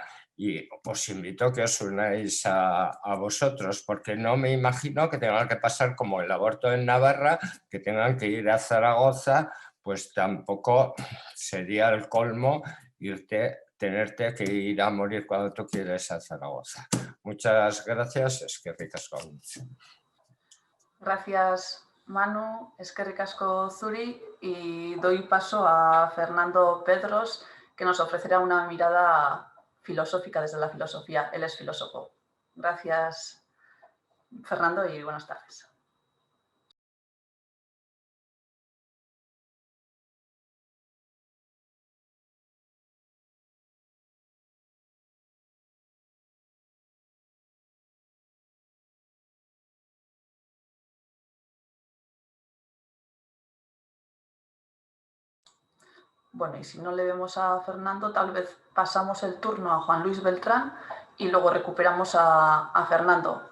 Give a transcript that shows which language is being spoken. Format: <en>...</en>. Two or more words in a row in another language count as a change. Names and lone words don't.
<es>Y os invito a que os unáis a vosotros, porque no me imagino que tengan que pasar como el aborto en Navarra, que tengan que ir a Zaragoza, pues tampoco sería el colmo tenerte que ir a morir cuando tú quieres a Zaragoza. Muchas gracias,</es> <eu>eskerrik asko.</eu> <es>Gracias, Manu,</es> <eu>eskerrik asko zuri,</eu> <es>y doy paso a Fernando Pedros, que nos ofrecerá una mirada filosófica desde la filosofía. Él es filósofo. Gracias, Fernando, y buenas tardes. Bueno, y si no le vemos a Fernando, tal vez pasamos el turno a Juan Luis Beltrán y luego recuperamos a Fernando.</es>